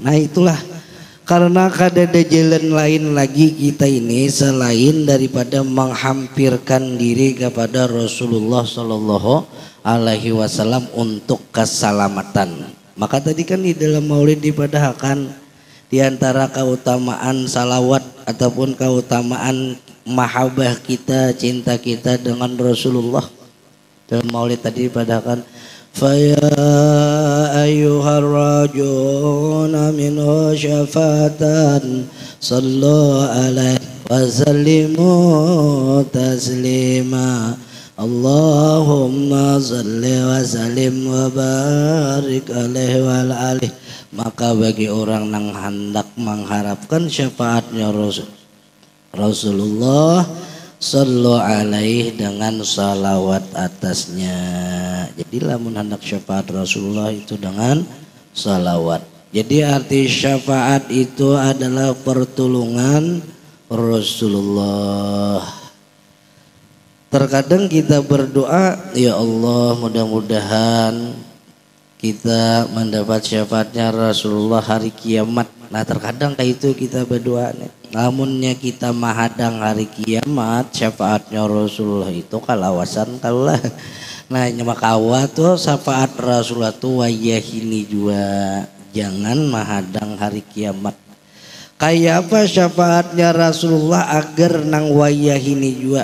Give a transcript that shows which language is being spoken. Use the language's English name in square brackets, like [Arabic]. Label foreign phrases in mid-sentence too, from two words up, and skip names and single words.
[Banjar] Nah, itulah karena kada ada jalan lain lagi kita ini selain daripada menghampirkan diri kepada Rasulullah [Arabic] صلى الله عليه وسلم [Banjar] untuk keselamatan. Maka tadi kan di dalam maulid dipadahkan di antara keutamaan salawat ataupun keutamaan mahabbah kita, cinta kita dengan Rasulullah. Dalam maulid tadi dipadahkan [Arabic] فيا أيها الراجون منه شفاعة صلوا عليه وسلموا تسليما اللهم صل وسلم وبارك عليه وآله. [Banjar] Maka bagi orang yang hendak mengharapkan syafaatnya Rasulullah, [Arabic] صلوا عليه [Banjar] dengan salawat atasnya. Jadi lamun hendak syafaat Rasulullah itu dengan salawat. Jadi arti syafaat itu adalah pertolongan Rasulullah. Terkadang kita berdoa, ya Allah mudah-mudahan kita mendapat syafaatnya Rasulullah hari kiamat. Nah, terkadang kayak itu kita berdoa nih. Namunnya kita mahadang hari kiamat syafaatnya Rasulullah itu kalawasan kalah. Nah, nyamakawa tuh syafaat Rasulullah tuh wayah ini juga, jangan mahadang hari kiamat. Kayak apa syafaatnya Rasulullah agar nang wayah ini juga.